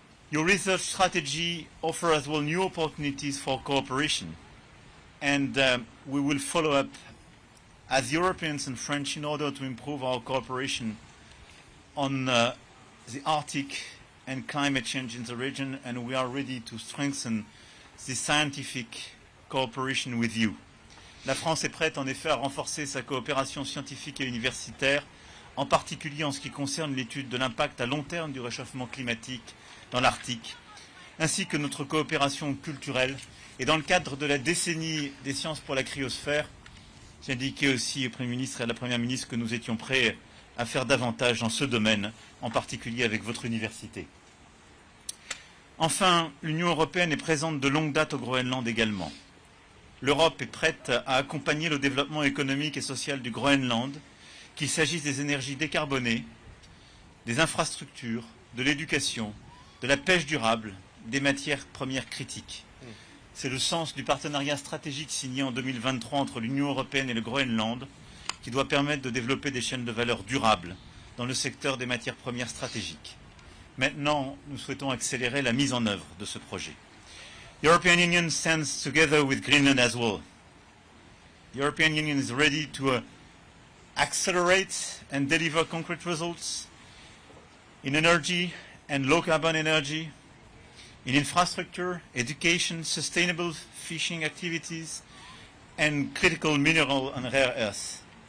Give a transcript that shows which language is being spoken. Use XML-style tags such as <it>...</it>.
<en>Your research strategy offers as well new opportunities for cooperation, and we will follow up as Europeans and French in order to improve our cooperation on the Arctic and climate change in the region, and we are ready to strengthen this scientific cooperation with you.</en> <fr>La France est prête en effet à renforcer sa coopération scientifique et universitaire, en particulier en ce qui concerne l'étude de l'impact à long terme du réchauffement climatique dans l'Arctique, ainsi que notre coopération culturelle. Et dans le cadre de la décennie des sciences pour la cryosphère, j'ai indiqué aussi au Premier ministre et à la Première ministre que nous étions prêts à faire davantage dans ce domaine, en particulier avec votre université. Enfin, l'Union européenne est présente de longue date au Groenland également. L'Europe est prête à accompagner le développement économique et social du Groenland, qu'il s'agisse des énergies décarbonées, des infrastructures, de l'éducation, de la pêche durable, des matières premières critiques. C'est le sens du partenariat stratégique signé en 2023 entre l'Union européenne et le Groenland, qui doit permettre de développer des chaînes de valeur durables dans le secteur des matières premières stratégiques. Maintenant, nous souhaitons accélérer la mise en œuvre de ce projet.</fr> <en>The European Union stands together with Greenland as well. The European Union is ready to accelerate and deliver concrete results in energy and low-carbon energy, in infrastructure, education, sustainable fishing activities, and critical mineral and rare earths.</en>